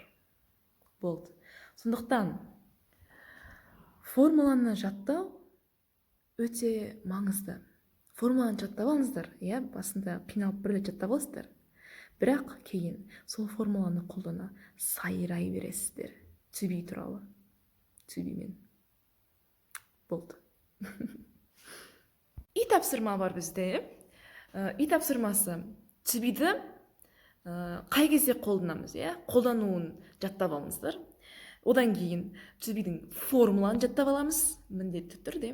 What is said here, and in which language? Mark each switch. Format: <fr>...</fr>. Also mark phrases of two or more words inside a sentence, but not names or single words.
<kk>Болды. Сондықтан формуланы жаттау өте маңызды. Формуланы жаттап алыңыздар, басында қиналып бір рет жаттап аласыздар. Бірақ кейін сол формуланы қолдана сайрай бересіздер.</kk> <en>To be</en> <kk>туралы.</kk> <en>To be</en> <kk>мен. Болды. И тапсырма бар бізде. И тапсырмасы</kk> <en>to be'ді</en> <kk>қай кезде қолданамыз, қолдануын жаттап алыңыздар. Одан кейін</kk> <en>to be'дің</en> <kk>формуланы жаттап аламыз, міндетті түрде.</kk>